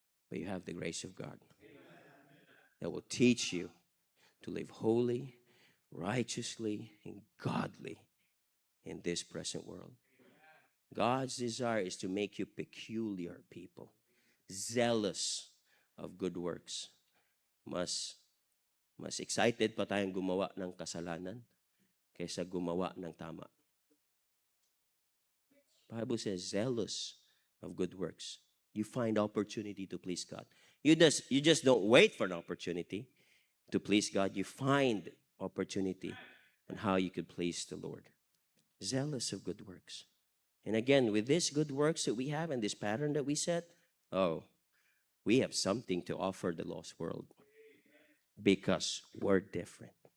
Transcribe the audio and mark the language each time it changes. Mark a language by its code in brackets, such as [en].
[en] But you have the grace of God that will teach you to live holy, righteously, and godly in this present world. God's desire is to make you peculiar people, zealous of good works. [tl] Mas excited pa tayong gumawa ng kasalanan kaysa gumawa ng tama. [en] Bible says zealous of good works. You find opportunity to please God. You just don't wait for an opportunity to please God. You find opportunity on how you could please the Lord. Zealous of good works. And again, with this good works that we have and this pattern that we set, we have something to offer the lost world because we're different.